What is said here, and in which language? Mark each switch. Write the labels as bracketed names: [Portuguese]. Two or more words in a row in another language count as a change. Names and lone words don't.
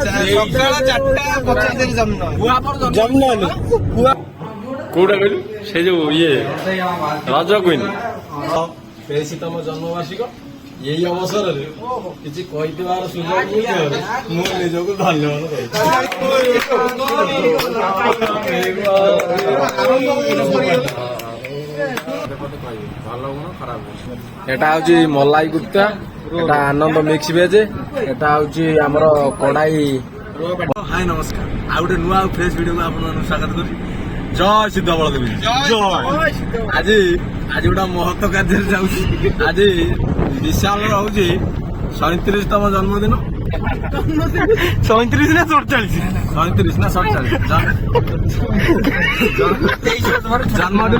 [Odia] କୋଉଟା କହିଲୁ ସେ ଯୋଉ ଇଏ ରଜ କୁଇନ ବେଶୀ ତମ ଜନ୍ମବାର୍ଷିକ ଏଇ ଅବସରରେ କିଛି କହିଥିବାର ସୁଯୋଗ ମିଳିଥିବାରୁ ମୁଁ ନିଜକୁ ଧନ୍ୟବାଦ [Bangla] এটা হচ্ছে মলাই কুপ্তা, এটা আনন্দ মিক্স ভেজ, এটা হচ্ছে আমার কড়াই। হাই নমস্কার, [Odia] ଆଉ ଗୋଟେ ନୂଆ ଆଉ ଫ୍ରେଶ ଭିଡିଓକୁ ଆପଣମାନଙ୍କୁ ସ୍ୱାଗତ କରୁଛି। ଜୟ ସିଦ୍ଧ ବଳଦେବୀ ଜୟ। ଆଜି ଗୋଟେ ମହତ୍ଵ କାର୍ଯ୍ୟରେ ଯାଉଛି। ଆଜି ବିଶାଲର ହଉଛି 37ତମ ଜନ୍ମଦିନ। 37 ନା 47? 37 ନା 47 ଜନ୍ମଦିନ।